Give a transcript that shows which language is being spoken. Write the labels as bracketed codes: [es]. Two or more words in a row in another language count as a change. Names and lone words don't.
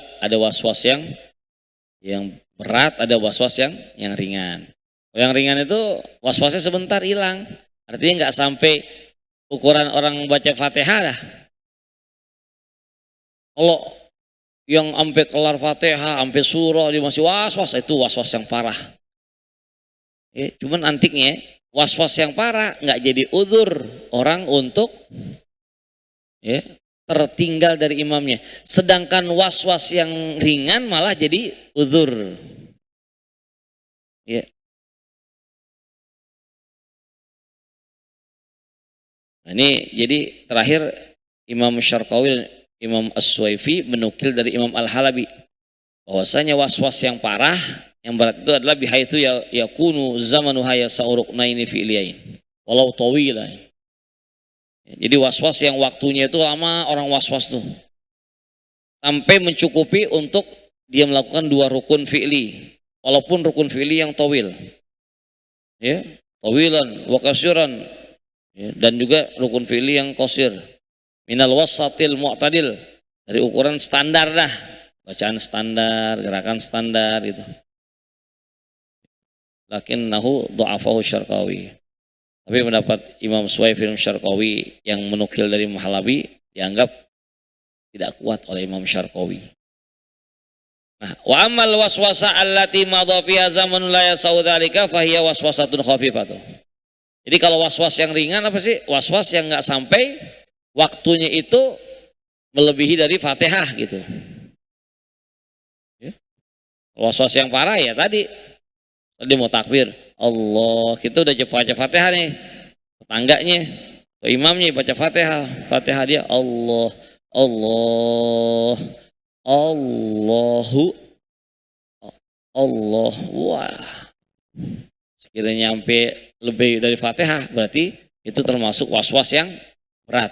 [id] Ada was-was yang berat, ada was-was yang ringan. Yang ringan itu was-wasnya sebentar hilang. Artinya nggak sampai ukuran orang baca Fatihah dah. Kalau yang sampai kelar Fatihah, sampai surah dia masih was-was, itu was-was yang parah. Ya, cuman antiknya was-was yang parah nggak jadi udzur orang untuk ya tertinggal dari imamnya. Sedangkan was-was yang ringan malah jadi udzur. Ya. Nah, ini jadi terakhir Imam Syarqawi, Imam As-Suwaifi menukil dari Imam Al-Halabi bahwasanya was-was yang parah, yang berat itu adalah [ar] بحيث يكون زمنها يسع ركنين فعليين ولو طويلا. [id] Jadi was-was yang waktunya itu lama, orang was-was tuh sampai mencukupi untuk dia melakukan 2 rukun fi'li, walaupun rukun fi'li yang tawil. [ar] Ya, طويلا وكثيرا. [id] Ya, dan juga rukun fi'li yang qasir. [ar] من الوسط المعتدل, [id] dari ukuran standar dah, bacaan standar, gerakan standar gitu. [ar] لكنه ضعفه الشرقاوي. [id] Tapi pendapat Imam Suwaifi Syarqawi yang menukil dari Mahalabi dianggap tidak kuat oleh Imam Syarqawi. [ar] Nah, وأما الوسوسة التي مضى فيها زمن لا يسع ذلك فهي وسوسة خفيفة. [id] Jadi kalau was-was yang ringan apa sih? Was-was yang enggak sampai waktunya itu melebihi dari Fatihah gitu. Ya. Was-was yang parah ya tadi mau takbir, Allah, kita udah baca Fatihah nih, tetangganya, imamnya baca Fatihah, Fatihah dia Allah, Allah, Allahu, Allah, wah, sekiranya sampai lebih dari Fatihah berarti itu termasuk was-was yang berat.